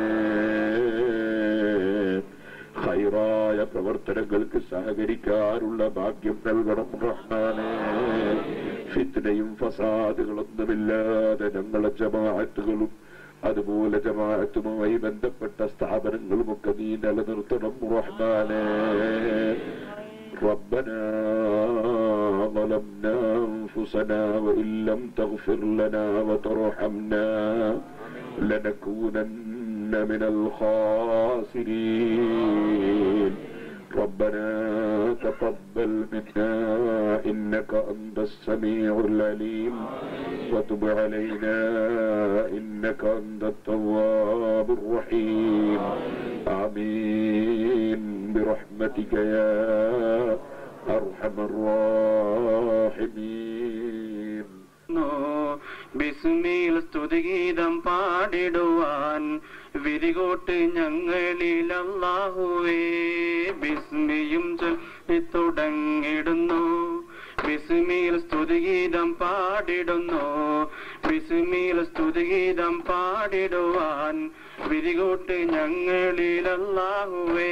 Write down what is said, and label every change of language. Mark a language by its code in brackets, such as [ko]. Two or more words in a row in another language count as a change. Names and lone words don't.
[ml] ഖൈറായ പ്രവർത്തനങ്ങൾക്ക് സഹകരിക്കാനുള്ള ഭാഗ്യം നൽകണം റഹ്മാനേ. ഫിത്നയും ഫസാദുകളൊന്നുമില്ലാതെ ഞങ്ങളെ ജമാഅത്തുകളും അതുപോലെ ജമാഅത്തുമായി ബന്ധപ്പെട്ട സ്ഥാപനങ്ങളുമൊക്കെ നീ നിലനിർത്തണം റഹ്മാനേ. [ar] ربنا ظلمنا أنفسنا وإن لم تغفر لنا وترحمنا لنكونن من الخاسرين. ربنا تقبل منا إنك أنت السميع العليم وتب علينا إنك أنت التواب الرحيم. آمين برحمتك يا أرحم الراحمين. [ml] ബിസ്മിൽ സ്തുതിഗീതം പാടിടുവാൻ വിരികോട്ട് ഞങ്ങളിൽ അല്ലാഹുവേ. ബിസ്മിയും ചൊല്ലി തുടങ്ങിടുന്നു, ബിസ്മിൽ സ്തുതിഗീതം പാടിടുന്നു, ബിസ്മിൽ സ്തുതിഗീതം പാടിടുവാൻ വിരികോട്ട് ഞങ്ങളിൽ അല്ലാഹുവേ.